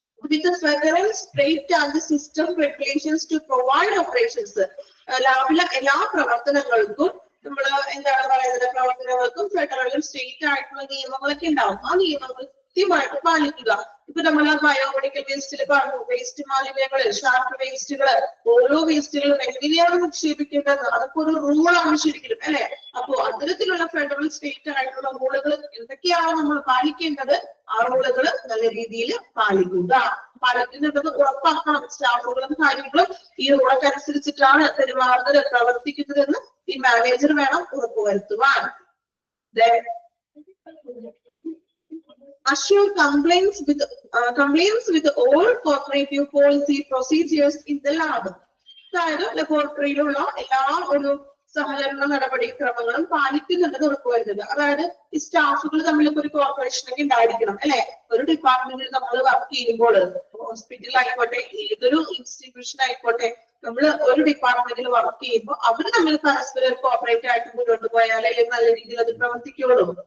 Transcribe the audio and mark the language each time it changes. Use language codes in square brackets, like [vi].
[en] with the federal, state and the system regulations to provide operations. [ml] ലാബിലെ എല്ലാ പ്രവർത്തനങ്ങൾക്കും നമ്മൾ എന്താണ് പറയുന്നത്, പ്രവർത്തനങ്ങൾക്കും ഫെഡറലും സ്റ്റേറ്റ് ആയിട്ടുള്ള നിയമങ്ങളൊക്കെ ഉണ്ടാവും. ആ നിയമങ്ങൾ കൃത്യമായിട്ട് പാലിക്കുക. ഇപ്പൊ നമ്മൾ ബയോമെഡിക്കൽ വേസ്റ്റിൽ പറഞ്ഞു, വേസ്റ്റ് മാലിന്യങ്ങള്, ഷാർപ്പ് വേസ്റ്റുകള്, ഓരോ വേസ്റ്റുകളും എങ്ങനെയാണ് നിക്ഷേപിക്കേണ്ടത്, അതൊക്കെ ഒരു റൂളാണ് ശരിക്കും അല്ലെ. അപ്പോ അത്തരത്തിലുള്ള ഫെഡറൽ സ്റ്റേറ്റ് ആയിട്ടുള്ള റൂളുകൾ എന്തൊക്കെയാണ് നമ്മൾ പാലിക്കേണ്ടത്, ആ റൂളുകൾ നല്ല രീതിയിൽ പാലിക്കുന്നുണ്ടെന്ന് ഉറപ്പാക്കണം. സ്റ്റാഫുകളും കാര്യങ്ങളും ഈ റൂളൊക്കെ അനുസരിച്ചിട്ടാണ് പെരുമാറുന്നത്, പ്രവർത്തിക്കുന്നതെന്ന് ഈ മാനേജർ വേണം ഉറപ്പുവരുത്തുവാൻ. [en] Assure compliance with all cooperative policy procedures in the lab. [ml] അതായത് ലബോറട്ടറിയിലുള്ള എല്ലാ ഒരു സഹകരണ നടപടിക്രമങ്ങളും പാലിക്കുന്നുണ്ടെന്ന് ഉറപ്പുവരുത്തുക. അതായത് ഈ സ്റ്റാഫുകൾ തമ്മിലൊക്കെ ഒരു കോർപ്പറേഷൻ ഒക്കെ ഉണ്ടായിരിക്കണം അല്ലെ. ഒരു ഡിപ്പാർട്ട്മെന്റിൽ നമ്മൾ വർക്ക് ചെയ്യുമ്പോൾ, ഹോസ്പിറ്റൽ ആയിക്കോട്ടെ, ഏതൊരു ഇൻസ്റ്റിറ്റ്യൂഷൻ ആയിക്കോട്ടെ, നമ്മൾ ഒരു ഡിപ്പാർട്ട്മെന്റിൽ വർക്ക് ചെയ്യുമ്പോൾ അവർ തമ്മിൽ പരസ്പരം കോപ്പറേറ്റ് ആയിട്ട് മുന്നോട്ട് പോയാലേ നല്ല രീതിയിൽ അത് പ്രവർത്തിക്കുള്ളൂ.